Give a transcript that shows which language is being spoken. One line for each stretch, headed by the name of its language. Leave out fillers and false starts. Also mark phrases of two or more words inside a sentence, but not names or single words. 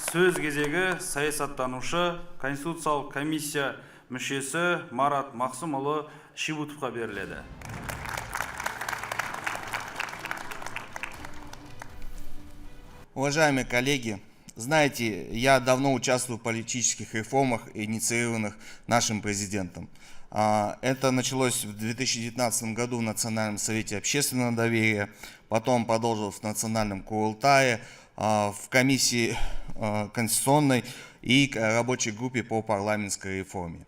Kazakh: Сөз кезегі саясаттанушы, Конституциялық комиссия мүшесі Марат Мақсымұлы Шибутовқа беріледі.
Russian: Уважаемые коллеги, знаете, я давно участвую в политических реформах, инициированных нашим президентом. Это началось в 2019 году в Национальном совете общественного доверия, потом продолжилось в Национальном Курултае, в комиссии конституционной и рабочей группе по парламентской реформе.